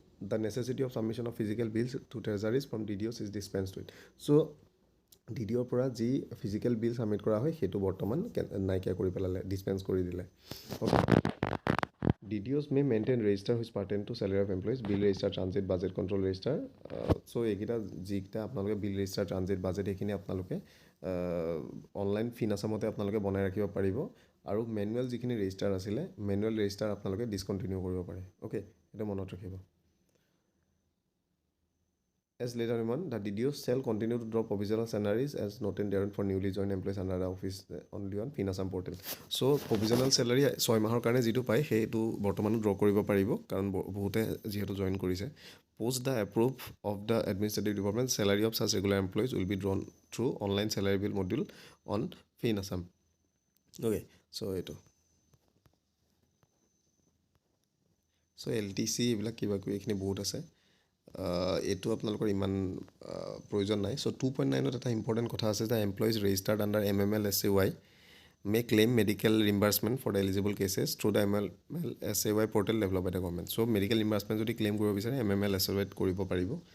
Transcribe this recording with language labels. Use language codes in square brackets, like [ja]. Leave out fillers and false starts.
[en] The necessity of submission of physical bills to treasuries from DDOs is dispensed with. [as] চ' DDOৰ পৰা যি physical বিল submit কৰা হয় সেইটো বৰ্তমান নাইকিয়া কৰি পেলালে, ডিছপেন্স কৰি দিলে। [en] Okay, DDOs may maintain register which pertain to salary of employees, bill register, transit, budget control register. [as] চ' এইকেইটা যিকেইটা আপোনালোকে বিল ৰেজিষ্টাৰ, ট্ৰানজিট, বাজেট সেইখিনি আপোনালোকে অনলাইন ফিনাছামতে আপোনালোকে বনাই ৰাখিব পাৰিব। আৰু মেনুৱেল যিখিনি ৰেজিষ্টাৰ আছিলে, মেনুৱেল ৰেজিষ্টাৰ আপোনালোকে ডিছকণ্টিনিউ কৰিব পাৰে। অ'কে, সেইটো মনত ৰাখিব। [en] As later on, the DDOs shall continue to draw provisional salaries as noted therein for newly joined employees under the office only on Finasam portal. [as] So provisional salary 6 মাহৰ কাৰণে যিটো পায় সেইটো বৰ্তমানো ড্ৰ কৰিব পাৰিব, কাৰণ বহুতে যিহেতু জইন কৰিছে। [en] Post the approve of the administrative department, salary of such regular employees will be drawn through online salary bill module on Finasam. [as] Okay, so এইটো LTC এইবিলাক কিবা কিবি এইখিনি বহুত আছে, এইটো আপোনালোকৰ ইমান প্ৰয়োজন নাই। চ' 2.9ত এটা ইম্পৰ্টেণ্ট কথা আছে যে [en] Employees registered under MML SAY may claim medical reimbursement for the eligible cases through the MML SAY portal developed by the government. [as] So medical reimbursement যদি ক্লেইম কৰিব বিচাৰে MML SAY কৰিব পাৰিব।